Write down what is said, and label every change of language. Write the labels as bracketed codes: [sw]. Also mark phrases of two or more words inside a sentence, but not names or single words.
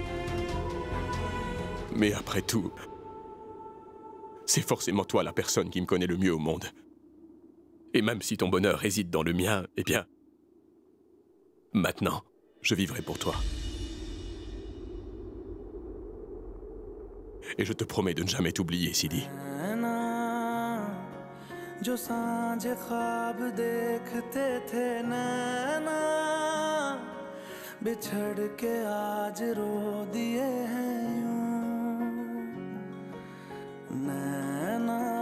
[fr] Mais après tout, c'est forcément toi la personne qui me connaît le mieux au monde. Et même si ton bonheur réside dans le mien, eh bien... Maintenant, je vivrai pour toi. Et je te promets de ne jamais t'oublier, Sidi. [hi] जो सांझे ख्वाब देखते थे नैना बिछड़ के आज रो दिए हैं यूं नैना